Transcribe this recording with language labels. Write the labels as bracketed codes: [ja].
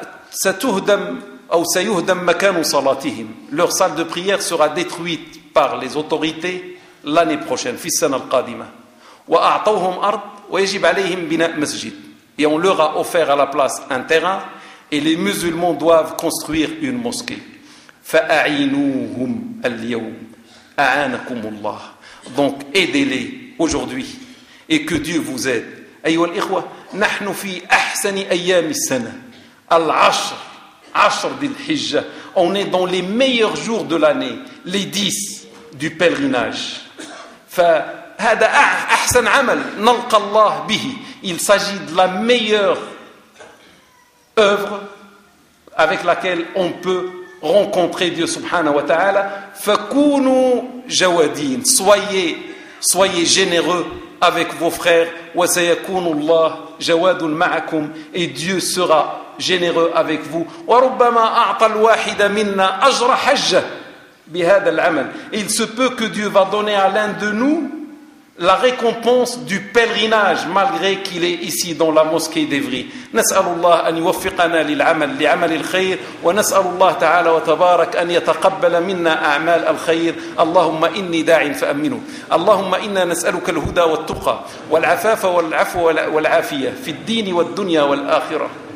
[ar] ستهدم أو سيهدم مكان صلاتهم. [fr] Leur salle de prière sera détruite par les autorités l'année prochaine, [ar] في السنة القادمة. وأعطوهم أرض ويجب عليهم بناء مسجد. [fr] Et on leur a offert à la place un terrain et les musulmans doivent construire une mosquée. [ar] فأعينوهم اليوم أعانكم الله. [fr] Donc aidez-les aujourd'hui et que Dieu vous aide. [ar] أيها الإخوة, نحن في أحسن أيام السنة العشر, عشر ذي الحجة. [fr] On est dans les meilleurs jours de l'année, les 10 du pèlerinage. [ar] فهذا أحسن عمل نلقى الله به. [fr] Il s'agit de la meilleure œuvre avec laquelle on peut rencontrer Dieu subhanahu wa ta'ala. [ar] فكونوا جوادين. [fr] Soyez généreux avec vos frères. [ar] وسيكون الله جواد معكم. [fr] Et Dieu sera généreux avec vous. [ar] وربما أعطى الواحد منا أجر حجة بهذا العمل. [fr] Il se peut que Dieu va donner à l'un de nous la récompense du pèlerinage malgré qu'il est ici dans la mosquée d'Evry. [ar] نسأل الله أن يوفقنا للعمل لعمل الخير ونسأل الله تعالى وتبارك أن يتقبل منا أعمال الخير. اللهم إني داع فأمنه. اللهم إنا نسألك الهدى والتقى والعفاف والعفو والعافية في الدين والدنيا والآخرة.